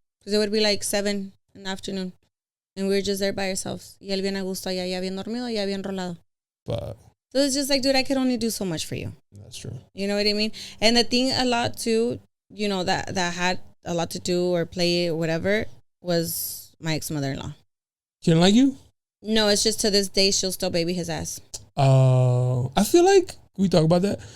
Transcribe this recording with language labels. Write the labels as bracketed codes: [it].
[en] Because it would be like 7 in the afternoon. And we were just there by ourselves. [es] Y él bien a gusto allá, ya bien dormido, ya bien rolado. [en] But so it's just like, dude, I could only do so much for you. That's true. You know what I mean? And the thing a lot too, that had a lot to do or play or whatever, was my ex-mother-in-law. She didn't like you? No, it's just to this day, she'll still baby his ass. I feel like we talk about that.